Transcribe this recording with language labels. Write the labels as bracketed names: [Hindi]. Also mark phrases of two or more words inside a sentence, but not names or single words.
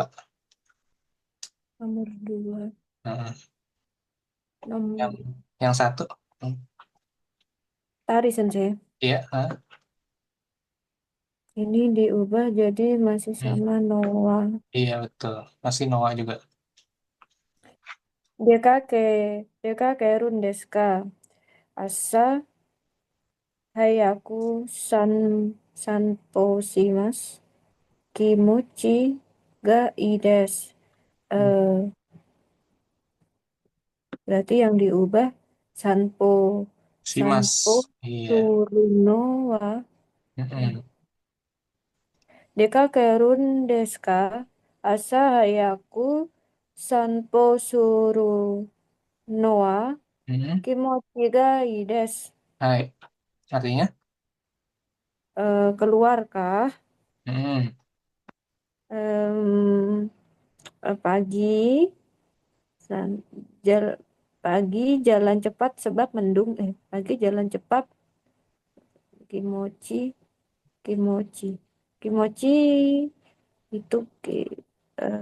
[Indonesian] Nomor dua. Heeh. Yang Nomor yang satu. tari sensei. Iya, heeh. Ini diubah jadi masih Hmm. sama Noah. Iya betul. Masih Noah juga. [Japanese] 出かけ、出かけるんですか? 朝早く散歩します. 気持ちがいいです. Hmm. [Indonesian] Berarti yang diubah sanpo Si Mas. sanpo Iya. [Japanese] するのは Mm-mm. 出かけるんですか? 朝早く散歩するのは Mm-mm. 気持ちがいいです. [Indonesian] Hai. Artinya? Keluarkah? Mm-mm. Em, pagi san- jal- pagi jalan cepat sebab mendung. Pagi jalan cepat [Japanese] 気持ち気持ち気持ち [Indonesian] itu eh,